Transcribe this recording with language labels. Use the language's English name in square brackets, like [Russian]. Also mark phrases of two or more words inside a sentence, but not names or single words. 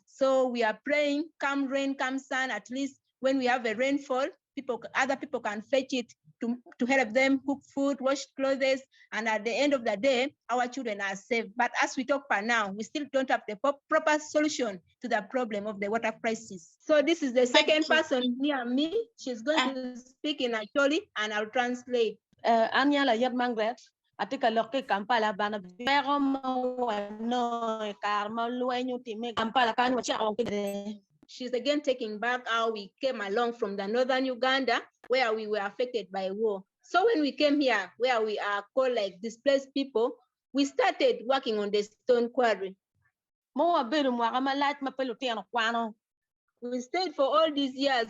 [English] So we are praying, come rain, come sun, at least when we have a rainfall, other people can fetch it to help them cook food, wash clothes, and at the end of the day, our children are safe. But as we talk for now, we still don't have the proper solution to the problem of the water crisis. So this is the second person near me. She's going to speak in Acholi, and I'll translate. [Acoli] Anyala yab mangret atika loke Kampala bana pero mo no karma luenyo time Kampala kan wacha awon. [English] She's again taking back how we came along from the northern Uganda, where we were affected by war. So when we came here, where we are called like displaced people, we started working on the stone quarry. We stayed for all these years.